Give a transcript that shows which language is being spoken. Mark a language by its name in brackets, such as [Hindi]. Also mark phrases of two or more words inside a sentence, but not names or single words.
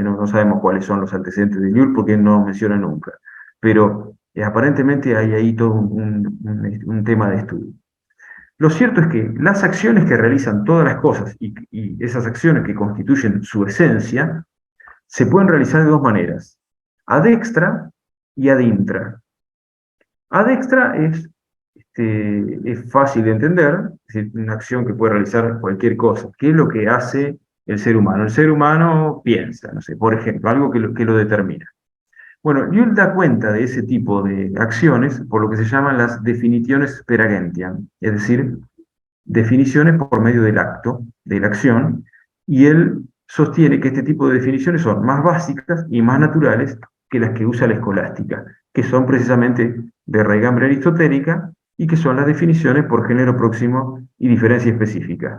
[Spanish] No sabemos cuáles son los antecedentes de Llull porque no menciona nunca, pero aparentemente hay ahí todo un tema de estudio. Lo cierto es que las acciones que realizan todas las cosas y esas acciones que constituyen su esencia se pueden realizar de dos maneras, [Latin] ad extra [Spanish] y [Latin] ad intra. Ad extra [Spanish] es fácil de entender, es decir, una acción que puede realizar cualquier cosa. ¿Qué es lo que hace el ser humano? El ser humano piensa, no sé, por ejemplo, algo que lo determina. Bueno, Llull da cuenta de ese tipo de acciones por lo que se llaman las definiciones [Latin] per agentiam, [Spanish] es decir, definiciones por medio del acto, de la acción, y él sostiene que este tipo de definiciones son más básicas y más naturales que las que usa la escolástica, que son precisamente de raigambre aristotélica y que son las definiciones por género próximo y diferencia específica.